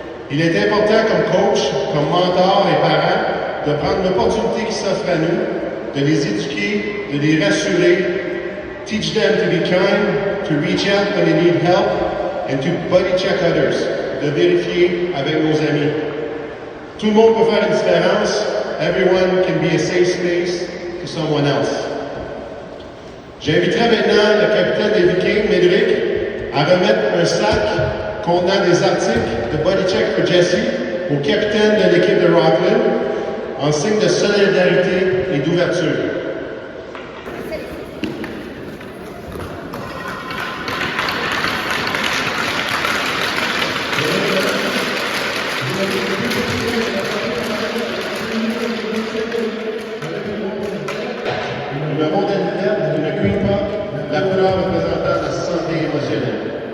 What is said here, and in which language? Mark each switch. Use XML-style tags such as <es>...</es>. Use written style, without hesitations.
<fr>Il est important comme coach, comme mentor et parent de prendre l'opportunité qui s'offre à nous, de les éduquer, de les rassurer,</fr> <en>teach them to be kind, to reach out when they need help, and to buddy check others,</en> <fr>de vérifier avec nos amis. Tout le monde peut faire une différence.</fr> <en>Everyone can be a safe space to someone else.</en> <fr>J'inviterai maintenant le capitaine des Vikings, à remettre un sac contenant des articles de Buddy Check for Jesse au capitaine de l'équipe de Rockland en signe de solidarité et d'ouverture. Le numéro d'athlète, le Green Puck, la couleur représentant la santé émotionnelle.</fr>